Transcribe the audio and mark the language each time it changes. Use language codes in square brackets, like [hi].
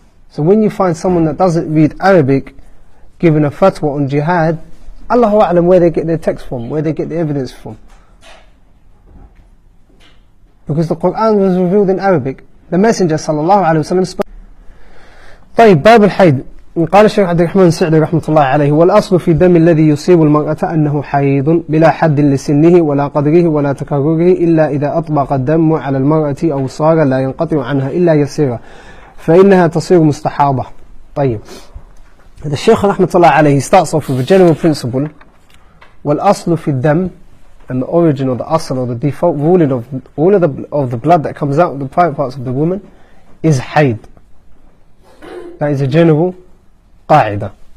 [en] So when you find someone that doesn't read Arabic giving a fatwa on jihad, Allahu A'lam where they get their text from, where they get the evidence from. Because the Quran was revealed in Arabic. The Messenger sallallahu alayhi wa sallam spoke. [ar] طيب, باب الحيض. قال الشيخ عبد الرحمن السعدي رحمة الله عليه: والأصل في الدم الذي يصيب المرأة أنه حيض بلا حد لسنه ولا قدره ولا تكرره إلا إذا أطبق الدم على المرأة أو صار لا ينقطع عنها إلا يسيرا فإنها تصير مستحاضة. طيب, هذا الشيخ رحمة الله عليه [en] starts off with a general principle. [ar] والأصل في الدم, [en] and the origin of the asl or the default ruling of all of the blood that comes out of the private parts of the woman is hayd. That is a general قاعدة.